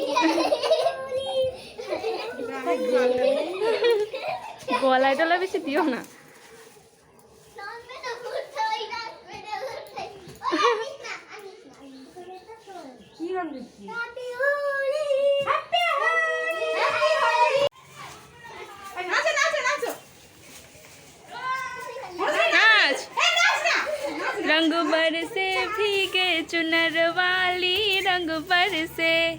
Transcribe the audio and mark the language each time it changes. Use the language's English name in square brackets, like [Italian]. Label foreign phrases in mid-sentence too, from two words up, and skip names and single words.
[Bangla] গলায় টলা বেশি দিও না। নাচো নাচো নাচো। [Hindi] नाच रंग बरसे भीगे चुनर वाली रंग बरसे।